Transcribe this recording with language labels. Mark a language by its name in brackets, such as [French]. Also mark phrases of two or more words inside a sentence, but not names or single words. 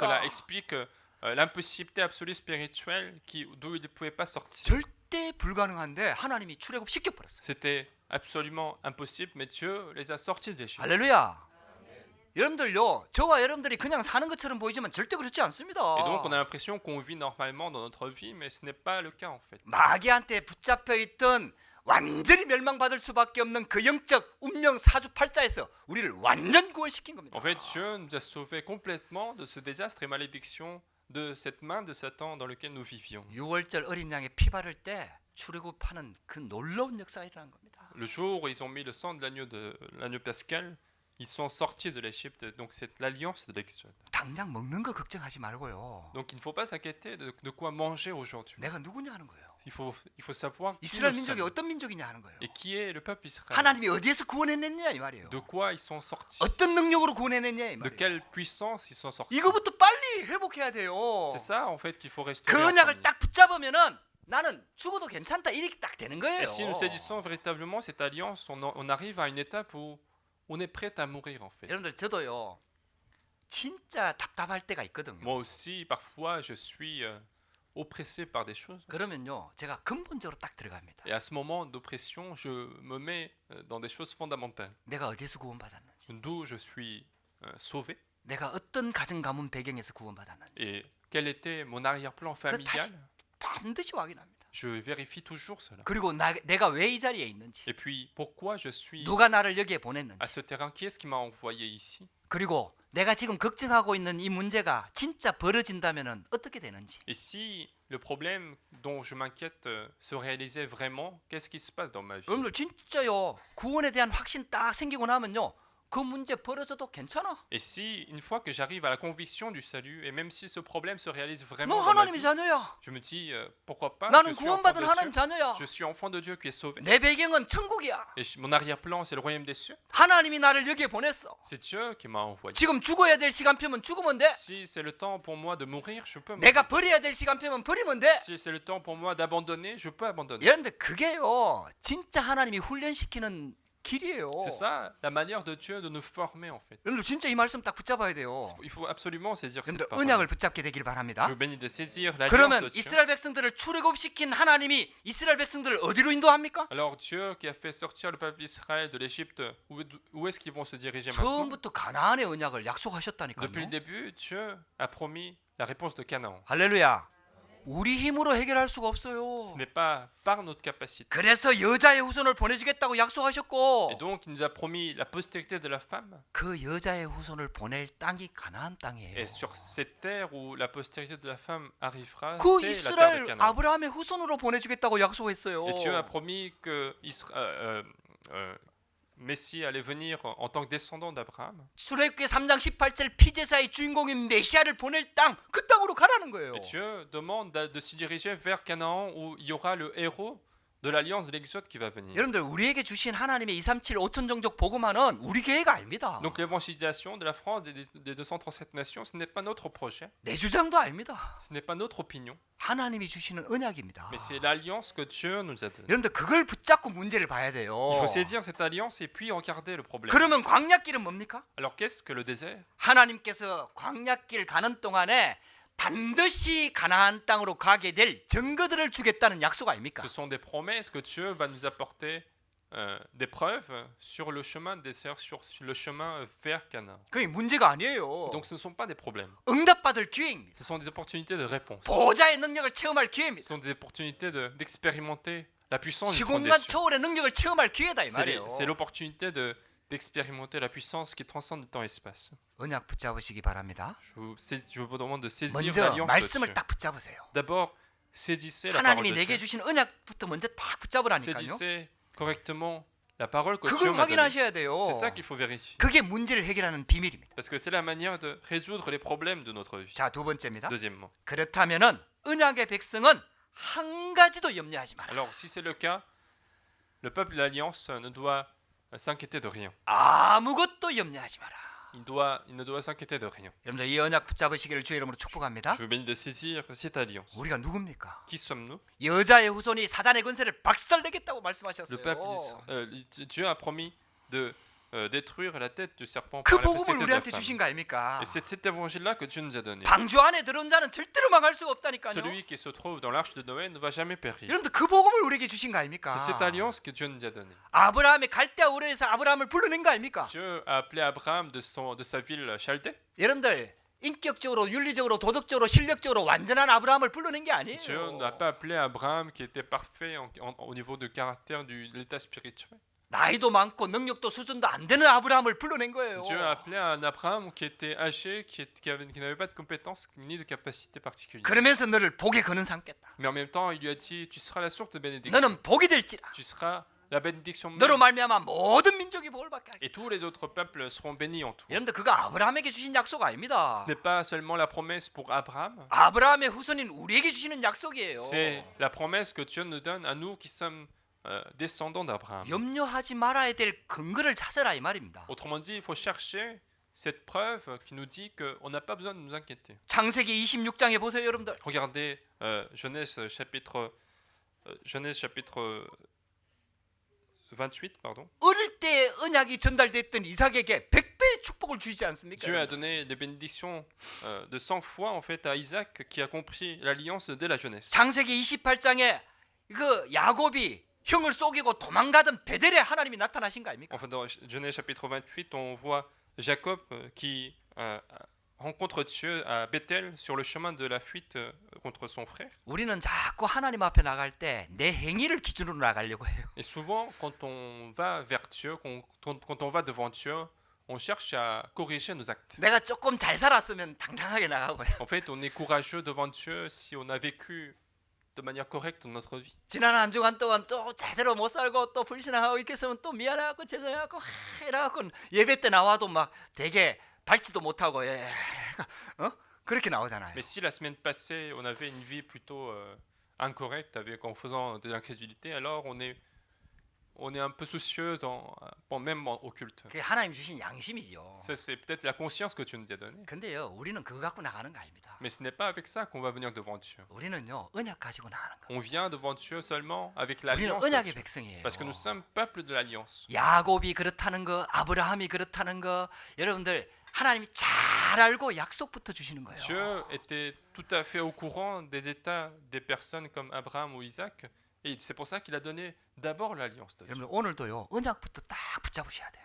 [French] Cela explique l'impossibilité absolue spirituelle d'où ils ne pouvaient pas sortir. [Korean] 절대 불가능한데 하나님이 출애굽 시켜버렸어요. [French] C'était absolument impossible, mais Dieu les a sortis de l'Égypte. [Korean] 할렐루야. 여러분들요, 저와 여러분들이 그냥 사는 것처럼 보이지만 절대 그렇지 않습니다. [French] Et donc on a l'impression qu'on vit normalement dans notre vie, mais ce n'est pas le cas en fait. [Korean] 마귀한테 붙잡혀 있던 완전히 멸망받을 수밖에 없는 그 영적 운명 사주팔자에서 우리를 완전 구원시킨 겁니다. [French] En fait, Dieu nous a sauvés complètement de ce désastre et malédiction de cette main de Satan dans lequel nous vivions. [Korean] 6월절 어린 양의 피 바를 때 출애굽하는 그 놀라운 역사가 일어난 겁니다. [French] Le jour où ils ont mis le sang de l'agneau pascal, ils sont sortis de l'Égypte. Donc c'est l'alliance de l'Exode. [Korean] 당장 먹는 거 걱정하지 말고요. [French] Donc il ne faut pas s'inquiéter de quoi manger aujourd'hui. [Korean] 내가 누구냐 하는 거예요. [French] Il faut savoir qui [Korean] 이스라엘 [French] nous [Korean] 민족이 [French] sommes [Korean] 어떤 민족이냐 하는 거예요. [French] et qui est le peuple Israël. [Korean] 하나님이 어디에서 구원해냈냐 이 말이에요. [French] De quoi ils sont sortis. [Korean] 어떤 능력으로 구원해냈냐 이 [French] De [Korean] 말이에요. [French] quelle puissance ils sont sortis. [Korean] 이거부터 빨리 회복해야 돼요. [French] C'est ça en fait qu'il faut [Korean] 그 [French] restaurer. en [Korean] 언약을 [French] premier. [Korean] 딱 붙잡으면은 나는 죽어도 괜찮다 이렇게 딱 되는 거예요. [French] Et si nous saisissons véritablement cette alliance, on arrive à une étape où on est prêt à mourir en fait. [Korean] 여러분들 저도요 진짜 답답할 때가 있거든요. [French] Moi aussi, parfois, je suis oppressé par des choses. [Korean] 그러면요 제가 근본적으로 딱 들어갑니다. [French] Et à ce moment d'oppression, je me mets dans des choses fondamentales. [Korean] 내가 어디서 구원받았는지, [French] D'où je suis sauvé [Korean] 내가 어떤 가정 가문 배경에서 구원받았는지 [French] et quel était mon arrière-plan familial. [Korean] 반드시 확인합니다. [French] Je vérifie toujours cela. [Korean] 그리고 내가 왜 이 자리에 있는지, [French] Et puis, pourquoi je suis [Korean] 누가 나를 여기에 보냈는지, [French] à ce terrain? Qui est-ce qui m'a envoyé ici? [Korean] 그리고 내가 지금 걱정하고 있는 이 문제가 진짜 벌어진다면은 어떻게 되는지. [French] Et si le problème dont je m'inquiète se réalisait vraiment, qu'est-ce qui se passe dans ma vie? [Korean] 여러분들 진짜요 구원에 대한 확신 딱 생기고 나면요 그 문제 벌어져도 괜찮아. [French] Et si, une fois que j'arrive à la conviction du salut, et même si ce problème se réalise [Korean] 너 [French] vraiment dans ma [Korean] 하나님의 [French] vie, [Korean] 자녀야. [French] je me dis, pourquoi pas, [Korean] 나는 [French] je suis enfant [Korean] 구원받은 [French] de [Korean] 하나님 [French] Dieu, [Korean] 자녀야. [French] je suis enfant de Dieu qui est sauvé. [Korean] 내 배경은 천국이야. [French] Et mon arrière-plan, c'est le royaume des cieux. [Korean] 하나님이 나를 여기에 보냈어. [French] C'est Dieu qui m'a envoyé. [Korean] 지금 죽어야 될 시간표면 죽으면 돼. [French] Si c'est le temps pour moi de mourir, je peux mourir. [Korean] 내가 버려야 될 시간표면 버리면 돼. [French] Si c'est le temps pour moi d'abandonner, je peux abandonner. [Korean] 여러분들 그게요 진짜 하나님이 훈련시키는 길이에요. [French] C'est ça, la manière de Dieu de nous former en fait. [Korean] 여러분들 진짜 이 말씀 딱 붙잡아야 돼요. [French] Il faut absolument saisir cette [Korean] 여러분들 [French] parole. [Korean] 언약을 붙잡게 되길 바랍니다. [French] Je vous bénis de saisir l'alliance [Korean] 그러면 [French] de Dieu. [Korean] 이스라엘 백성들을 출애굽시킨 하나님이 이스라엘 백성들을 어디로 인도합니까? [French] Alors Dieu qui a fait sortir le peuple d'Israël de l'Égypte, où est-ce qu'ils vont se diriger maintenant? [Korean] 처음부터 가나안의 언약을 약속하셨다니까요. [French] Depuis le début, Dieu a promis la réponse de Canaan. [Korean] 할렐루야. 우리 힘으로 해결할 수가 없어요. [French] Ce n'est pas par notre capacité. [Korean] 그래서 여자의 후손을 보내주겠다고 약속하셨고 [French] Et donc il nous a promis la postérité de la femme. [Korean] 그 여자의 후손을 보낼 땅이 가나안 땅이에요. [French] Et sur cette terre où la postérité de la femme arrivera, [Korean] 그 [French] c'est la terre de [Korean] 이스라엘 [French] Canaan. [Korean] 아브라함의 후손으로 보내주겠다고 약속했어요. [French] Et Dieu a promis que Messie allait venir en tant que descendant d'Abraham. [Korean] 출애굽기 3장 18절 피제사의 주인공인 메시아를 보낼 땅, 그 땅으로 가라는 거예요. [French] Et Dieu demande de se diriger vers Canaan où il y aura le héros de l'alliance de l'Exode qui va venir. [Korean] 여러분들 우리에게 주신 하나님의 237 5천 종족 복음화는 우리 계획 아닙니다. [French] Donc l'évangélisation de la France, des 237 nations, ce n'est pas notre projet, [Korean] 내 주장도 아닙니다. [French] ce n'est pas notre opinion, [Korean] 하나님이 주시는 언약입니다. [French] mais c'est l'alliance que Dieu nous a donnée. [Korean] 여러분들 그걸 붙잡고 문제를 봐야 돼요. [French] Il faut saisir cette alliance et puis regarder le problème. [Korean] 그러면 광야길은 뭡니까? [French] Alors qu'est-ce que le désert? [Korean] 하나님께서 광야길 가는 동안에 반드시 가나안 땅으로 가게 될 증거들을 주겠다는 약속 아닙니까? [French] Ce sont des promesses que Dieu va nous apporter, des preuves sur le chemin du désert, sur le chemin vers Canaan. [Korean] 그게 문제가 아니에요. [French] Donc ce ne sont pas des problèmes, [Korean] 응답받을 기회입니다. [French] ce sont des opportunités de réponse. [Korean] 보호자의 능력을 체험할 [French] Ce [Korean] 기회입니다. [French] sont des opportunités d'expérimenter la puissance du trône [Korean] 시공간 [French] des cieux. [Korean] 초월의 능력을 체험할 기회다 이 말이에요. [French] C'est l'opportunité d'expérimenter la puissance qui transcende le temps et l'espace. [Korean] 언약 붙잡으시기 바랍니다. [French] Je vous demande de saisir [Korean] 먼저 [French] l'alliance de [Korean] 말씀을 [French] Dieu. [Korean] 딱 붙잡으세요. [French] D'abord, saisissez la parole [Korean] 하나님이 [French] de [Korean] 내게 [French] Dieu. [Korean] 주신 언약부터 먼저 딱 붙잡으라니까요. [French] Saisissez correctement la parole que [Korean] 그걸 [French] Dieu m'a donnée. [Korean] 확인하셔야 돼요. [French] C'est ça qu'il faut vérifier. [Korean] 그게 문제를 해결하는 비밀입니다. [French] Parce que c'est la manière de résoudre les problèmes de notre vie. [Korean] 자, 두 번째입니다. [French] Deuxièmement. [Korean] 그렇다면은 언약의 백성은 한 가지도 염려하지 마라. [French] Alors, si c'est le cas, le peuple de l'Alliance ne doit s'inquiéter de rien. [Korean] 아무것도 염려하지 마라. [French] Il ne doit s'inquiéter de rien. [Korean] 여러분들 이 언약 붙잡으시기를 주의 이름으로 축복합니다. [French] Je vous bénis de saisir cette alliance. [Korean] 우리가 누굽니까? [French] Qui sommes-nous? [Korean] 여자의 후손이 사단의 권세를 박살내겠다고 [French] Le [Korean] 말씀하셨어요. [French] peuple Dieu a promis de détruire la tête du serpent [Korean] 그 [French] par la [Korean] 복음을 [French] postérité de la [Korean] 우리한테 [French] femme. [Korean] 주신 거 아닙니까? [French] Et c'est cet évangile-là que Dieu nous a donné. [Korean] 방주 안에 들어온 자는 절대로 망할 수가 없다니까요. [French] Celui qui se trouve dans l'arche de Noé ne va jamais périr. [Korean] 여러분들 그 복음을 우리에게 주신 거 아닙니까? [French] C'est cette alliance que Dieu nous a donnée. [Korean] 아브라함의 갈대아 우르에서 아브라함을 불러낸 거 아닙니까? [French] Dieu a appelé Abraham de sa ville Chaldée. [Korean] 여러분들 인격적으로 윤리적으로 도덕적으로 실력적으로 완전한 아브라함을 불러낸 게 아니에요. [French] Dieu n'a pas appelé Abraham qui était parfait au niveau du caractère de l'état spirituel. [Korean] 나이도 많고 능력도 수준도 안 되는 아브라함을 불러낸 거예요. [French] Dieu a appelé un Abraham qui était âgé, qui n'avait pas de compétences ni de capacités particulières. [Korean] 그러면서 너를 복에 거는 삼겠다. [French] Mais en même temps, il lui a dit, tu seras la source de bénédiction. [Korean] 너는 복이 될지라. [French] Tu seras la bénédiction même. [Korean] 너로 말미암아 모든 민족이 복을 받게 하겠다. [French] Et tous les autres peuples seront bénis en toi. [Korean] 여러분들 그거 아브라함에게 주신 약속 아닙니다. [French] Ce n'est pas seulement la promesse pour Abraham, [Korean] 아브라함의 후손인 우리에게 주시는 약속이에요. [French] c'est la promesse que Dieu nous donne à nous qui sommes descendants d'Abraham. [Korean] 염려하지 말아야 될 근거를 찾아라 이 말입니다. [French] Autrement dit, il faut chercher cette preuve qui nous dit qu'on n'a pas besoin de nous inquiéter. [Korean] 창세기 26장에 보세요, 여러분들. [French] Regardez Genèse chapitre 28, pardon. [Korean] 어릴 때 언약이 전달됐던 이삭에게 100배의 축복을 주시지 않습니까? [French] Dieu a donné les bénédictions de 100 fois en fait à Isaac qui a compris l'alliance dès la jeunesse. [Korean] 창세기 28장에 그 야곱이 형을 속이고 도망가던 베델에 하나님이 나타나신 거 아닙니까? [French] Enfin, dans Genèse chapitre 28, on voit Jacob qui rencontre Dieu à Bethel sur le chemin de la fuite contre son frère. [Korean] 우리는 자꾸 하나님 앞에 나갈 때 내 행위를 기준으로 나가려고 해요. [French] Et souvent, quand on va vers Dieu, quand on va devant Dieu, on cherche à corriger nos actes. [Korean] 내가 조금 잘 살았으면 당당하게 나가고요. [French] En fait, on est courageux devant Dieu si on a vécu de manière correcte dans notre vie. [Korean] 지난 한 주간 동안 또 제대로 못 살고 또 불신하고 있겠으면 또 미안해갖고 죄송해갖고 이래갖고 예배 때 나와도 막 되게 밟지도 못하고 그렇게 나오잖아요. [French] Mais si la semaine passée, on avait une vie plutôt incorrecte en faisant de l'incrédulité, alors on est un peu soucieux même au culte. [Korean] 그게 하나님 주신 양심이죠. [French] Ça, c'est peut-être la conscience que Dieu nous a donnée. [Korean] 근데요, 우리는 그거 갖고 나가는 거 아닙니다. [French] Mais ce n'est pas avec ça qu'on va venir devant Dieu. [Korean] 우리는요, 언약 가지고 나가는 거. [French] On vient devant Dieu seulement avec [Korean] 우리는 [French] l'alliance de [Korean] 언약의 [French] Dieu. [Korean] 백성이에요. [French] Parce que nous sommes peuple de l'alliance. [Korean] 야곱이 그렇다는 거, 아브라함이 그렇다는 거, 여러분들 하나님이 잘 알고 약속부터 주시는 거예요. [French] Dieu était tout à fait au courant des états des personnes comme Abraham ou Isaac. Et c'est pour ça qu'il a donné d'abord l'alliance de Dieu. [Korean] 여러분 오늘도요, 언약부터 딱 붙잡으셔야 돼요.